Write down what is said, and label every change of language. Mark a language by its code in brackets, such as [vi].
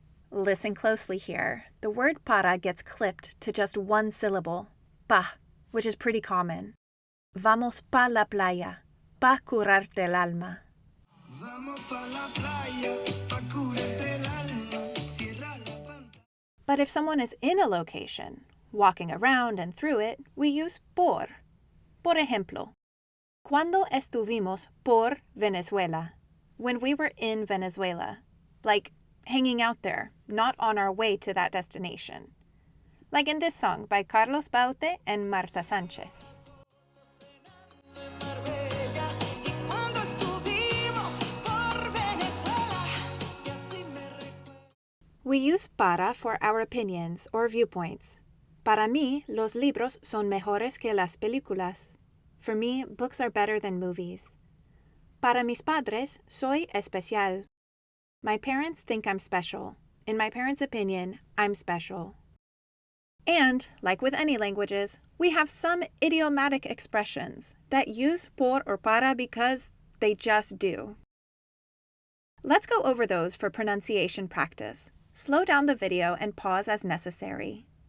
[en] Listen closely here. The word para gets clipped to just one syllable, pa, which is pretty common. [es] Vamos pa la playa, pa curarte el alma. Vamos pa la playa, pa curarte el alma. Cierra la pantalla. [en] But if someone is in a location, walking around and through it, we use por. [es] Por ejemplo, cuando estuvimos por Venezuela? [en] When we were in Venezuela. Like hanging out there, not on our way to that destination. Like in this song by Carlos Baute and Marta Sanchez. We use para for our opinions or viewpoints. [es] Para mí, los libros son mejores que las películas. [en] For me, books are better than movies. [es] Para mis padres, soy especial. [en] My parents think I'm special. In my parents' opinion, I'm special. And, like with any languages, we have some idiomatic expressions that use por or para because they just do. Let's go over those for pronunciation practice. Slow down the video and pause as necessary.